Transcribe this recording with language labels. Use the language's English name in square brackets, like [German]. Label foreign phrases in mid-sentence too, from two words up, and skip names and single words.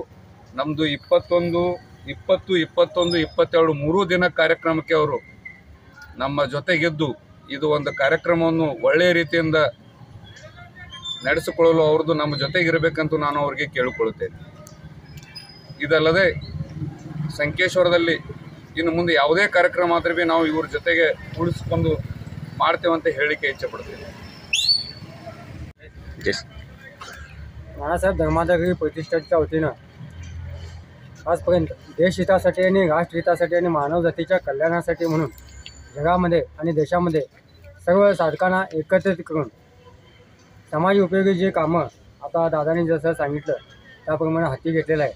[Kannada] ನಮ್ಮದು 21, 22, 3 ದಿನ ಕಾರ್ಯಕ್ರಮಕ್ಕೆ ಅವರು ನಮ್ಮ ಜೊತೆಗಿದ್ದು ಇದು ಒಂದು ಕಾರ್ಯಕ್ರಮವನ್ನು ಒಳ್ಳೆಯ ರೀತಿಯಿಂದ ನಡೆಸಿಕೊಳ್ಳಲು ಅವ್ರದ್ದು ನಮ್ಮ ಜೊತೆಗಿರಬೇಕಂತೂ ನಾನು ಅವ್ರಿಗೆ ಕೇಳಿಕೊಳ್ಳುತ್ತೇನೆ. ಇದಲ್ಲದೆ ಸಂಕೇಶ್ವರದಲ್ಲಿ ಇನ್ನು ಮುಂದೆ ಯಾವುದೇ ಕಾರ್ಯಕ್ರಮ ಆದರೂ ಭೀ ನಾವು ಇವ್ರ ಜೊತೆಗೆ ಉಳಿಸ್ಕೊಂಡು ಮಾಡ್ತೇವಂತ ಹೇಳಲಿಕ್ಕೆ ಇಚ್ಛೆಪಡ್ತೀನಿ. [Marathi] नानासाहेब धर्माधिकारी प्रतिष्ठानच्या वतीनं आजपर्यंत देशहितासाठी आणि राष्ट्रहितासाठी आणि मानवजातीच्या कल्याणासाठी म्हणून जगामध्ये आणि देशामध्ये सर्व साधकांना एकत्रित करून समाज उपयोगी जे कामं आता दादांनी जसं सांगितलं त्याप्रमाणे हाती घेतलेलं आहे.